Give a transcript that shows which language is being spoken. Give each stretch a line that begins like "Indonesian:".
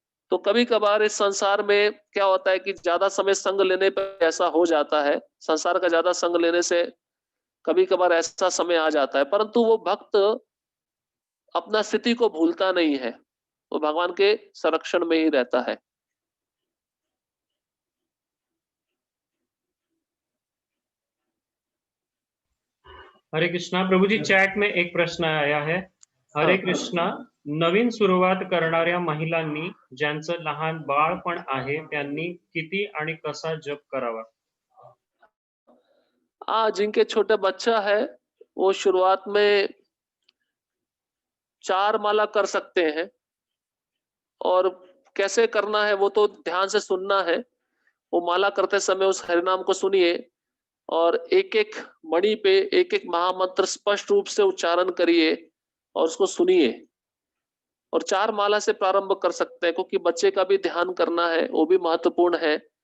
Hindi: तो कभी कभार इस संसार में क्या होता है कि ज्यादा समय संग लेने पर ऐसा हो जाता है, संसार का ज्यादा संग लेने से कभी कभार ऐसा समय आ जाता है, परंतु वो भक्त अपना स्थिति को भूलता नहीं है, वो भगवान के संरक्षण में ही रहता है। हरे कृष्णा। प्रभु जी, चॅट में एक प्रश्न आया है।
Marathi: हरे कृष्णा, नवीन सुरुवात करणाऱ्या महिलांनी ज्यांचं लहान बाळपण आहे त्यांनी किती आणि कसा जप करावा?
Hindi: जिनके छोटे बच्चा है वो शुरुआत में 4 माला कर सकते हैं, और कैसे करना है वो तो ध्यान से सुनना है। वो माला करते समय उस हरिनाम को सुनिए और एक एक मणि पे एक एक महामंत्र स्पष्ट रूप से उच्चारण करिए और उसको सुनिए, और 4 माला से प्रारंभ कर सकते हैं, क्योंकि बच्चे का भी ध्यान करना है, वो भी महत्वपूर्ण है।